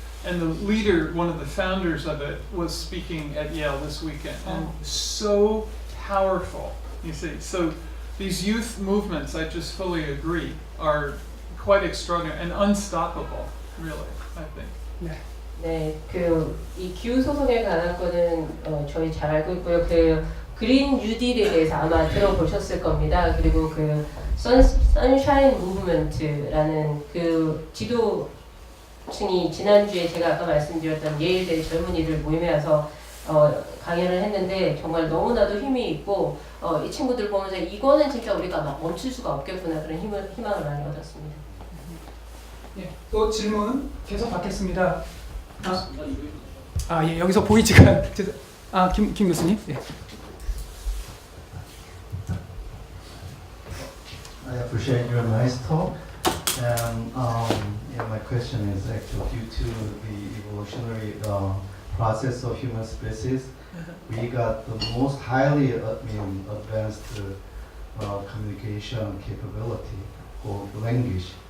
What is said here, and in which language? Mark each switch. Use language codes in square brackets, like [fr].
[en] And the leader, one of the founders of it, was speaking at Yale this weekend. And so powerful, you see. So these youth movements, I just fully agree, are quite extraordinary and unstoppable, really, I think. [ko] 네, 이 기후 소송에 관한 거는 저희 잘 알고 있고요. 그린 뉴딜에 대해서 아마 들어보셨을 겁니다. 그리고 선샤인 무브먼트라는 그 지도층이 지난주에 제가 아까 말씀드렸던 예일대 젊은이들 모임에 와서 강연을 했는데 정말 너무나도 힘이 있고 이 친구들 보면서 이거는 진짜 우리가 막 멈출 수가 없겠구나 그런 희망을 많이 얻었습니다. 예, 또 질문 계속 받겠습니다. 예, 여기서 보이지가 김 교수님. 예. [en] I appreciate your nice talk. And my question is actually due to the evolutionary process of human species, we got the most highly advanced communication capability called language.